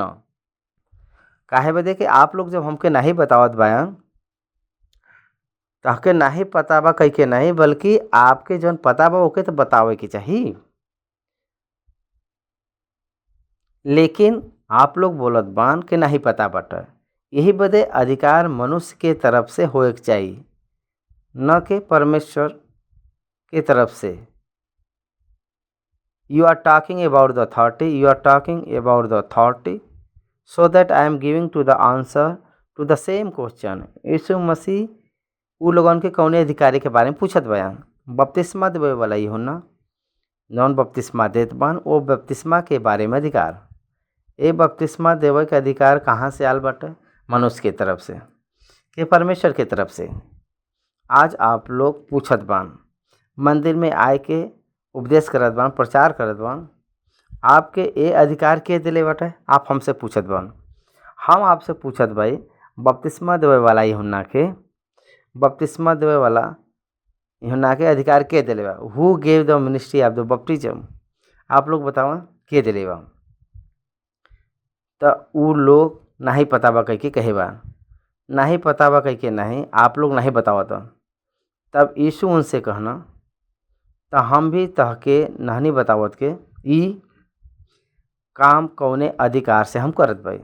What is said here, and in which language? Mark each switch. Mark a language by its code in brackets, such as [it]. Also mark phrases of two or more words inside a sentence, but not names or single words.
[bho] काहे बदे कि आप लोग जब हमके नहीं बतावत बायन तहके नहीं पता बा कह के नहीं, बल्कि आपके जौन पता बा ओके तो बतावे के चाहिए। लेकिन आप लोग बोलत बान कि नहीं पता बाटे, यही बदे अधिकार मनुष्य के तरफ से होए के चाहिए, न कि परमेश्वर के तरफ से। [en] You are talking about the authority, you are talking about the authority, so that I am giving to the answer to the same question। [bho] यीशु मसीह उ लोगन के कौने अधिकारी के बारे में पूछत बयान। बपतिस्मा देवे वाला यूहन्ना जौन बपतिस्मा देत बान, वो बपतिस्मा के बारे में अधिकार। ये बपतिस्मा देवे के अधिकार कहाँ से आल बाटे? मनुष्य के तरफ से कि परमेश्वर के तरफ से। आज आप लोग पूछत बान, मंदिर में आए के उपदेश करत बान, प्रचार करत बान, आपके ये अधिकार के दिले बाटे? आप हमसे पूछत बान। हम आपसे पूछत भाई, बपतिस्मा देवे वाला यूहन्ना के अधिकार के दिले बा? [en] Who gave the ministry of the baptism? [bho] आप लोग बतावा के दिले बा? तो उ लोग नहीं पता बा कह के कहे बा, नहीं पता बा कह के नहीं, आप लोग नहीं बतावत। तब यीशु उनसे कहना, तो हम भी तहके नहीं बतावत के ई काम कौने अधिकार से हम करत भाई?